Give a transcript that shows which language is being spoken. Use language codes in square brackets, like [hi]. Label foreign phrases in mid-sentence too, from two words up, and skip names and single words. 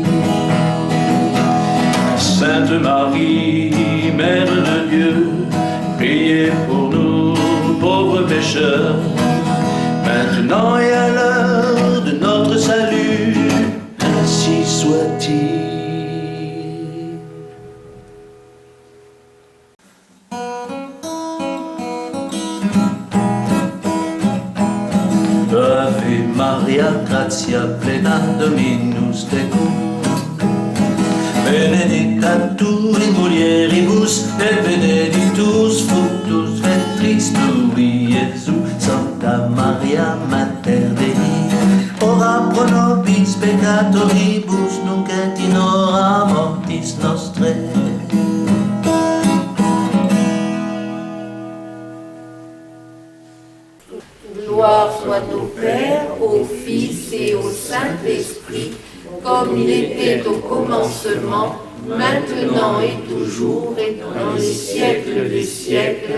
[fr] Sainte Marie, Mère de Dieu, priez pour nous pauvres pécheurs, maintenant et à l'heure de notre salut, ainsi soit-il. [la] Ave Maria, gratia plena, Dominus tecum, benedicta tu in mulieribus, et benedictus fructus ventris tui, Iesus. Santa Maria, Mater Dei, ora pro nobis peccatoribus, nunc et in hora mortis nostrae. [fr] Gloire soit au Père, au Fils et au Saint-Esprit, comme il était au commencement, maintenant et toujours, et dans les siècles des siècles.